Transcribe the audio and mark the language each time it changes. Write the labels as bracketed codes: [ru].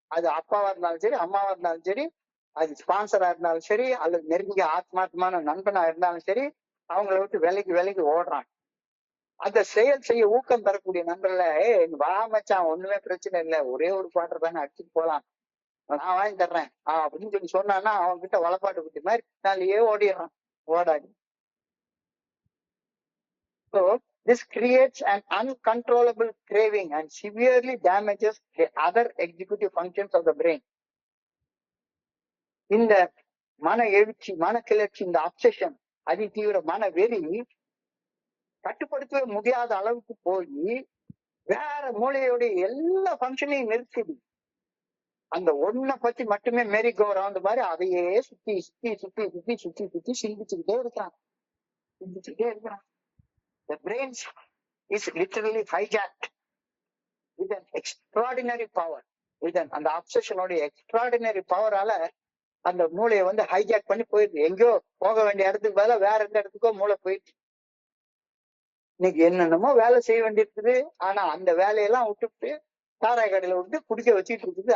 [ta] அது அப்பாவா இருந்தாலும் சரி, அம்மாவா இருந்தாலும் சரி, அது ஸ்பான்சரா இருந்தாலும் சரி, அல்லது நெருங்கிய ஆத்மார்த்தமான நண்பனா இருந்தாலும் சரி, அவங்கள விட்டு விலைக்கு ஓடுறான். அந்த செயல் செய்ய ஊக்கம் தரக்கூடிய நண்பர்ல, வா மச்சான், ஒண்ணுமே பிரச்சனை இல்லை, ஒரே ஒரு குவார்டர் தானே அடிச்சுட்டு போலாம், நான் வாங்கி தர்றேன் அப்படின்னு சொல்லி சொன்னான்னா அவங்க கிட்ட வளப்பாட்டு குட்டி மாதிரி பின்னாலேயே ஓடிடுறான். ஓடாது. [en] So this creates an uncontrollable craving and severely damages the other executive functions of the brain. [ta] இந்த மன எழுச்சி, மன கிளர்ச்சி, இந்த அப்சஷன், அதிதீவிர மன வெறி கட்டுப்படுத்தவே முடியாத அளவுக்கு போய் வேற மூளையோடைய எல்லா ஃபங்க்ஷனையும் நிறுத்திடு. அந்த ஒன்ன பத்தி மட்டுமே மேரி கோ ரவுண்ட் மாதிரி அதையே சுத்தி சுத்தி சுத்தி சுத்தி சுத்தி சுத்தி சிந்திச்சுக்கிட்டே இருக்கிறான். [en] The brain is literally hijacked with an extraordinary power. [ta] அந்த அப்சஷனோட எக்ஸ்ட்ராடினரி பவரால அந்த மூளையை வந்து ஹைஜாக் பண்ணி போயிடுது. எங்கேயோ போக வேண்டிய இடத்துக்கு பதிலா வேற எந்த இடத்துக்கோ மூளை போயிடுச்சு. இன்னைக்கு என்னென்னமோ வேலை செய்ய வேண்டியிருக்குது. ஆனா அந்த வேலையெல்லாம் விட்டுட்டு சாராய கடையில விட்டு குடிக்க வச்சுட்டு இருக்குது.